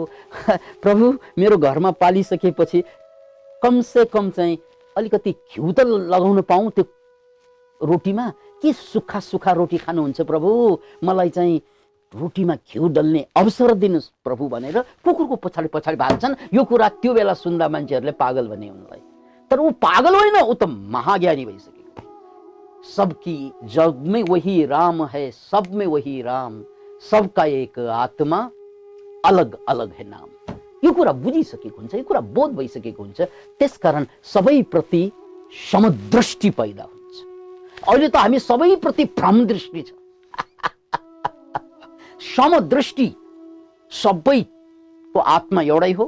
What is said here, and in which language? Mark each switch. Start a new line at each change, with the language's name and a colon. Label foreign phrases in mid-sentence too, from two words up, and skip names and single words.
Nepali: प्रभु मेरो घरमा पालिसकेपछि कमसे कम चाहिँ अलिकति घिउ त लगाउन पाऊँ त्यो रोटीमा। के सुक्खा सुक्खा रोटी खानुहुन्छ प्रभु, मलाई चाहिँ रोटीमा घिउ डल्ने अवसर दिनुहोस् प्रभु भनेर कुकुरको पछाडि पछाडि भाग्छन्। यो कुरा त्यो बेला सुन्दा मान्छेहरूले पागल भने उनलाई। तर ऊ पागल होइन, ऊ त महाज्ञानी भइसकेको थियो।
Hindi: सबकी जग में वही राम है, सब में वही राम, सबका एक आत्मा, अलग अलग है नाम।
Nepali: यो कुरा बुझिसकेको हुन्छ, यो कुरा बोध भइसकेको हुन्छ। त्यसकारण सबैप्रति समदृष्टि पैदा हुन्छ। अहिले त हामी सबैप्रति भ्रम दृष्टि छ। समदृष्टि, सबैको आत्मा एउटै हो।